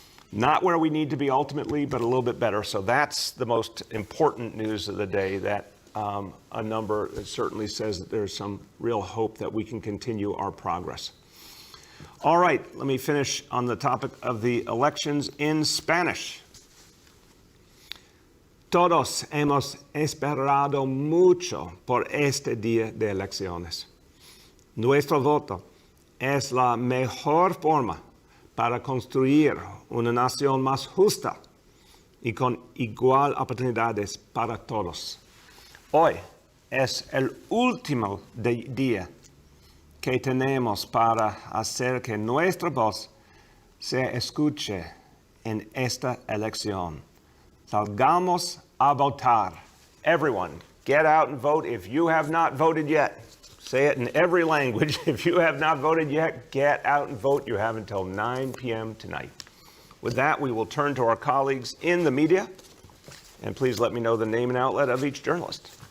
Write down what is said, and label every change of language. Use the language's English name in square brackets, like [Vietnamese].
[English] Not where we need to be ultimately, but a little bit better. So that's the most important news of the day, that a number that certainly says that there's some real hope that we can continue our progress. All right, let me finish on the topic of the elections in Spanish. [Spanish] Todos hemos esperado mucho por este día de elecciones. Nuestro voto es la mejor forma para construir una nación más justa y con igual oportunidades para todos. Hoy es el último día que tenemos para hacer que nuestra voz se escuche en esta elección. Salgamos a votar. [English] Everyone, get out and vote if you have not voted yet. Say it in every language. If you have not voted yet, get out and vote. You have until 9 p.m. tonight. With that, we will turn to our colleagues in the media. And please let me know the name and outlet of each journalist.